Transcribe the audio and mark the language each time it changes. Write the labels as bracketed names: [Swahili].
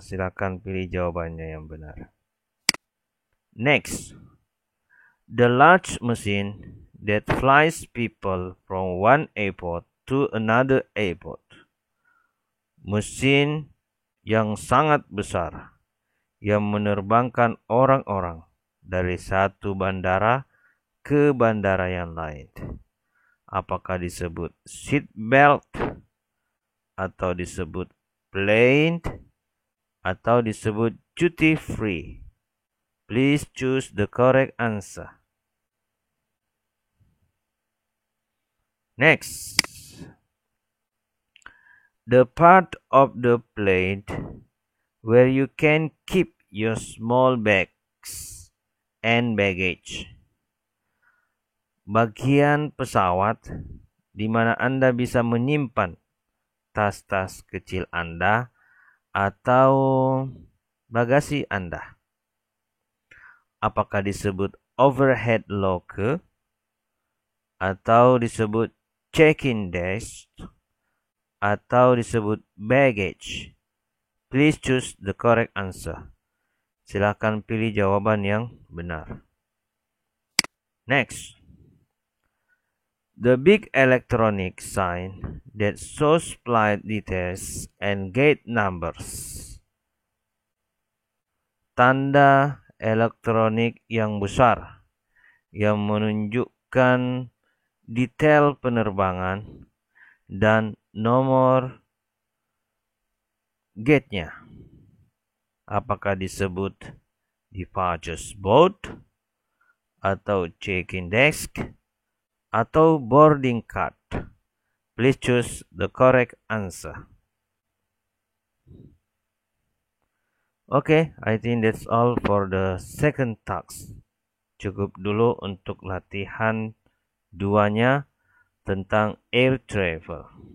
[Indonesian] Silakan pilih jawabannya yang benar. [English] Next. The large machine that flies people from one airport to another airport. [Indonesian] Mesin yang sangat besar yang menerbangkan orang-orang dari satu bandara ke bandara yang lain. Apakah disebut seat belt atau disebut plane atau disebut duty free? [English] Please choose the correct answer. Next. The part of the plane where you can keep your small bags and baggage. [Indonesian] Bagian pesawat di mana Anda bisa menyimpan tas-tas kecil Anda atau bagasi Anda. Apakah disebut overhead locker atau disebut check-in desk atau disebut baggage? [English] Please choose the correct answer. [Indonesian] Silakan pilih jawaban yang benar. [English] Next. The big electronic sign that shows flight details and gate numbers. [Indonesian] Tanda elektronik yang besar yang menunjukkan detail penerbangan dan nomor gate-nya. Apakah disebut departure board atau check-in desk atau boarding card? [English] Please choose the correct answer. Okay, I think that's all for the second task. [Indonesian] Cukup dulu untuk latihan duanya tentang air travel.